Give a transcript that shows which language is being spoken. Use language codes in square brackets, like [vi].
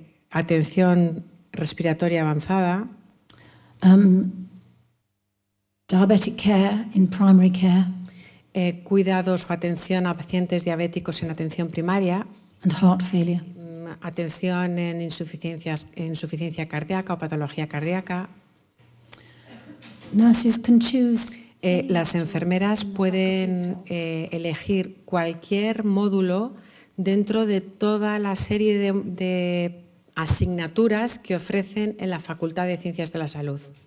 [es] Atención respiratoria avanzada. [en] Diabetic care in primary care. [es] Cuidados o atención a pacientes diabéticos en atención primaria. [en] And heart failure. [es] Atención en insuficiencia cardíaca o patología cardíaca. [en] Nurses can choose. [es] Las enfermeras pueden elegir cualquier módulo dentro de toda la serie de asignaturas que ofrecen en la Facultad de Ciencias de la Salud.